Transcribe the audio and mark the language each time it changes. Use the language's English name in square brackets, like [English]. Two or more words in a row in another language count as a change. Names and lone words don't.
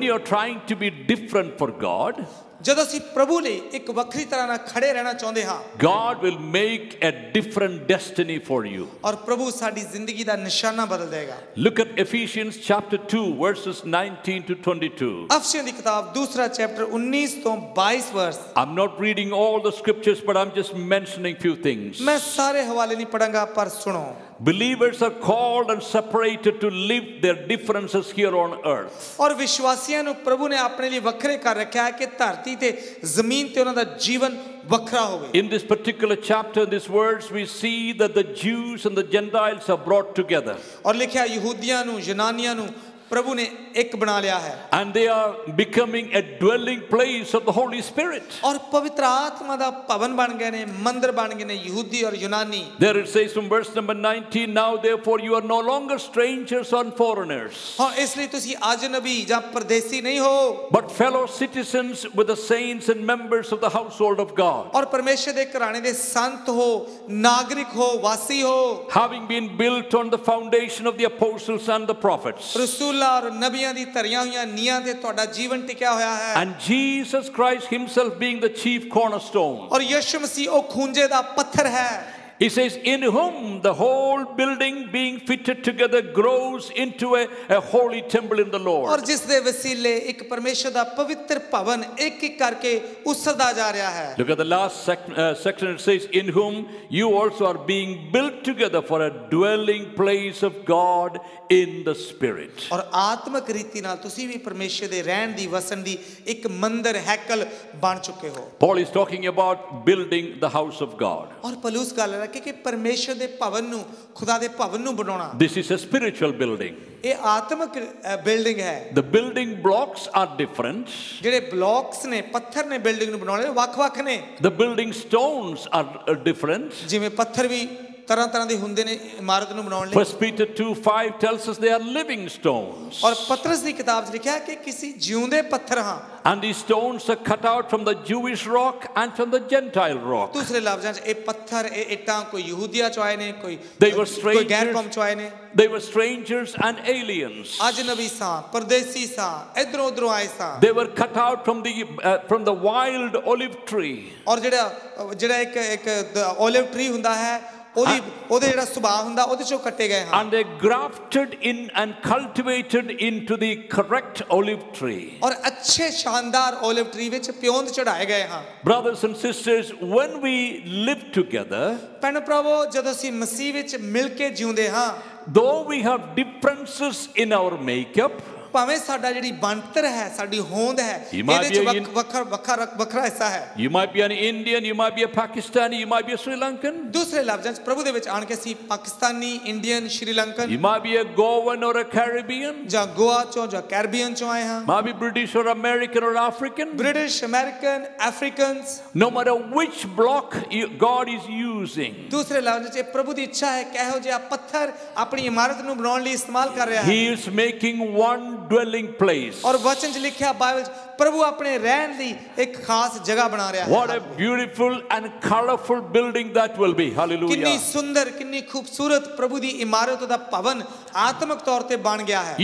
[English] When you are trying to be different for God, [Punjabi] ਜਦੋਂ ਅਸੀਂ ਪ੍ਰਭੂ ਲਈ ਇੱਕ ਵੱਖਰੀ ਤਰ੍ਹਾਂ ਨਾਲ ਖੜੇ ਰਹਿਣਾ ਚਾਹੁੰਦੇ ਹਾਂ [English] God will make a different destiny for you. [Punjabi] ਔਰ ਪ੍ਰਭੂ ਸਾਡੀ ਜ਼ਿੰਦਗੀ ਦਾ ਨਿਸ਼ਾਨਾ ਬਦਲ ਦੇਗਾ [English] Look at Ephesians chapter 2 verses 19 to 22. [Punjabi] ਅਫਸੀਆਂ ਦੀ ਕਿਤਾਬ ਦੂਸਰਾ ਚੈਪਟਰ 19 ਤੋਂ 22 ਵਰਸ [English] I'm not reading all the scriptures, but I'm just mentioning few things. [Punjabi] ਮੈਂ ਸਾਰੇ ਹਵਾਲੇ ਨਹੀਂ ਪੜਾਂਗਾ ਪਰ ਸੁਣੋ [English] Believers are called and separated to live their differences here on earth. [Punjabi] ਔਰ ਵਿਸ਼ਵਾਸੀਆਂ ਨੂੰ ਪ੍ਰਭੂ ਨੇ ਆਪਣੇ ਲਈ ਵੱਖਰੇ ਕਰ ਰੱਖਿਆ ਹੈ ਕਿ ਧਰਤੀ ਤੇ ਜ਼ਮੀਨ ਤੇ ਉਹਨਾਂ ਦਾ ਜੀਵਨ ਵੱਖਰਾ ਹੋਵੇ [English] In this particular chapter, in this verse, we see that the Jews and the Gentiles are brought together. [Punjabi] ਔਰ ਲਿਖਿਆ ਯਹੂਦੀਆਂ ਨੂੰ ਯੂਨਾਨੀਆਂ ਨੂੰ ਪ੍ਰਭੂ ਨੇ ਇੱਕ ਬਣਾ ਲਿਆ ਹੈ [English] And they are becoming a dwelling place of the Holy Spirit. [Punjabi] ਔਰ ਪਵਿੱਤਰ ਆਤਮਾ ਦਾ ਭਵਨ ਬਣ ਗਏ ਨੇ ਮੰਦਿਰ ਬਣ ਗਏ ਨੇ ਯਹੂਦੀ ਔਰ ਯੂਨਾਨੀ [English] There it says from verse number 19, now therefore you are no longer strangers and foreigners, [Punjabi] ਹਾਂ ਇਸ ਲਈ ਤੁਸੀਂ ਅਜਨਬੀ ਜਾਂ ਪਰਦੇਸੀ ਨਹੀਂ ਹੋ [English] but fellow citizens with the saints and members of the household of God, [Punjabi] ਔਰ ਪਰਮੇਸ਼ਰ ਦੇ ਘਰਾਣੇ ਦੇ ਸੰਤ ਹੋ ਨਾਗਰਿਕ ਹੋ ਵਾਸੀ ਹੋ [English] having been built on the foundation of the apostles and the prophets, [Punjabi] ਰਸੂਲਾਂ ਔਰ ਨਬੀਆਂ ਦੀ ਧਰੀਆਂ ਹੋਈਆਂ ਨੀਹਾਂ ਤੇ ਤੁਹਾਡਾ ਜੀਵਨ ਟਿਕਿਆ ਹੋਇਆ ਹੈ [English] and Jesus Christ himself being the chief cornerstone. [Punjabi] ਔਰ ਯਿਸੂ ਮਸੀਹ ਉਹ ਖੂੰਜੇ ਦਾ ਪੱਥਰ ਹੈ [English] He says, in whom the whole building being fitted together grows into a holy temple in the [Punjabi] ਔਰ [English] Lord. [Punjabi] ਜਿਸ ਦੇ ਵਸੀਲੇ ਇੱਕ ਪਰਮੇਸ਼ਰ ਦਾ ਪਵਿੱਤਰ ਭਵਨ ਇੱਕ ਇੱਕ ਕਰਕੇ ਉਸਰਦਾ ਜਾ ਰਿਹਾ ਹੈ [English] Look at the last section. It says, in whom you also are being built together for a dwelling place of God in the Spirit. [Punjabi] ਔਰ ਆਤਮਿਕ ਰੀਤੀ ਨਾਲ ਤੁਸੀਂ ਵੀ ਪਰਮੇਸ਼ਰ ਦੇ ਰਹਿਣ ਦੀ ਵਸਣ ਦੀ ਇੱਕ ਮੰਦਿਰ ਹੈਕਲ ਬਣ ਚੁੱਕੇ ਹੋ [English] Paul is talking about building the house of God. [Punjabi] ਔਰ ਪਲੂਸ ਗੱਲ ਹੈ ਕਿ ਪਰਮੇਸ਼ਰ ਦੇ ਭਵਨ ਨੂੰ ਖੁਦਾ ਦੇ ਭਵਨ ਨੂੰ ਬਣਾਉਣਾ [English] This is a spiritual building. [Punjabi] ਇਹ ਆਤਮਿਕ ਬਿਲਡਿੰਗ ਹੈ [English] The building blocks are different. [Punjabi] ਜਿਹੜੇ ਬਲੌਕਸ ਨੇ ਪੱਥਰ ਨੇ ਬਿਲਡਿੰਗ ਨੂੰ ਬਣਾਉਣੇ ਵੱਖ-ਵੱਖ ਨੇ [English] The building stones are different. [Punjabi] ਜਿਵੇਂ ਪੱਥਰ ਵੀ ਤਰ੍ਹਾਂ ਤਰ੍ਹਾਂ ਦੇ ਹੁੰਦੇ ਨੇ ਇਮਾਰਤ ਨੂੰ ਬਣਾਉਣ ਲਈ [English] 1 Peter 2:5 tells us they are living stones. [Punjabi] ਔਰ ਪਤਰਸ ਦੀ ਕਿਤਾਬ 'ਚ ਲਿਖਿਆ ਕਿ ਕਿਸੇ ਜਿਉਂਦੇ ਪੱਥਰ ਹਾਂ [English] And these stones are cut out from the Jewish rock and from the Gentile rock. [Punjabi] ਦੂਸਰੇ ਲਫ਼ਜ਼ਾਂ 'ਚ ਇਹ ਪੱਥਰ ਇਹ ਇੱਟਾਂ ਕੋਈ ਯਹੂਦੀਆ 'ਚੋਂ ਆਏ ਨੇ ਕੋਈ [English] They were [Punjabi] ਕੋਈ ਗੈਰ [English] strangers. [Punjabi] ਕੌਮ 'ਚੋਂ ਆਏ ਨੇ [English] They were strangers and aliens. [Punjabi] ਅਜਨਬੀ ਸਾਂ ਪਰਦੇਸੀ ਸਾਂ ਇਧਰੋਂ ਉਧਰੋਂ ਆਏ ਸਾਂ [English] They were cut out from the wild olive tree. [Punjabi] ਔਰ ਜਿਹੜਾ ਇੱਕ [English] olive tree [Punjabi] ਹੁੰਦਾ ਹੈ ਉਹਦੇ ਜਿਹੜਾ ਸੁਭਾਅ ਹੁੰਦਾ ਉਹਦੇ ਚੋਂ ਕੱਟੇ ਗਏ ਹਨ [English] And they grafted in and cultivated into the correct olive tree. [Punjabi] ਔਰ ਅੱਛੇ ਸ਼ਾਨਦਾਰ [English] olive tree [Punjabi] ਵਿੱਚ ਪਿਓਂਦ ਚੜਾਏ ਗਏ ਹਨ [English] Brothers and sisters, when we live together, [Punjabi] ਭੈਣ ਭਰਾਵੋ ਜਦੋਂ ਅਸੀਂ ਮਸੀਹ ਵਿੱਚ ਮਿਲ ਕੇ ਜਿਉਂਦੇ ਹਾਂ [English] though we have differences in our makeup, [Punjabi] ਭਾਵੇਂ ਸਾਡਾ ਜਿਹੜੀ ਬਣਤਰ ਹੈ ਸਾਡੀ ਹੋਂਦ ਹੈ ਇਹਦੇ ਚ ਵੱਖਰਾ ਹਿੱਸਾ ਹੈ [English] You might be an Indian, you might be a Pakistani, you might be a Sri Lankan. [Punjabi] ਦੂਸਰੇ ਲਫ਼ਜ਼ਾਂ ਚ ਪ੍ਰਭੂ ਦੇ ਵਿੱਚ ਆਣ ਕੇ ਅਸੀਂ ਪਾਕਿਸਤਾਨੀ ਇੰਡੀਅਨ ਸ਼੍ਰੀਲੰਕਨ [English] You might be a Goan or a Caribbean. [Punjabi] ਜਾਂ ਗੋਆ ਚੋਂ ਜਾਂ ਕੈਰੀਬੀਅਨ ਚੋਂ ਆਏ ਹਾਂ [English] Might be British or American or African. [Punjabi] ਬ੍ਰਿਟਿਸ਼ ਅਮਰੀਕਨ ਅਫਰੀਕਨਸ [English] No matter which block God is using, [Punjabi] ਦੂਸਰੇ ਲਫ਼ਜ਼ਾਂ ਚ ਪ੍ਰਭੂ ਦੀ ਇੱਛਾ ਹੈ ਕਿ ਇਹੋ ਜਿਹਾ ਪੱਥਰ ਆਪਣੀ ਇਮਾਰਤ ਨੂੰ ਬਣਾਉਣ ਲਈ ਇਸਤੇਮਾਲ ਕਰ ਰਿਹਾ ਹੈ [English] He is making one dwelling place. [Punjabi] ਔਰ ਵਚਨ ਚ ਲਿਖਿਆ ਬਾਈਬਲ ਚ ਪ੍ਰਭੂ ਆਪਣੇ ਰਹਿਣ ਲਈ ਇੱਕ ਖਾਸ ਜਗ੍ਹਾ ਬਣਾ ਰਿਹਾ ਹੈ [English] What a beautiful and colorful building that will be. Hallelujah. [Punjabi] ਕਿੰਨੀ ਸੁੰਦਰ ਕਿੰਨੀ ਖੂਬਸੂਰਤ ਪ੍ਰਭੂ ਦੀ ਇਮਾਰਤ ਦਾ ਭਵਨ ਆਤਮਿਕ ਤੌਰ ਤੇ ਬਣ ਗਿਆ ਹੈ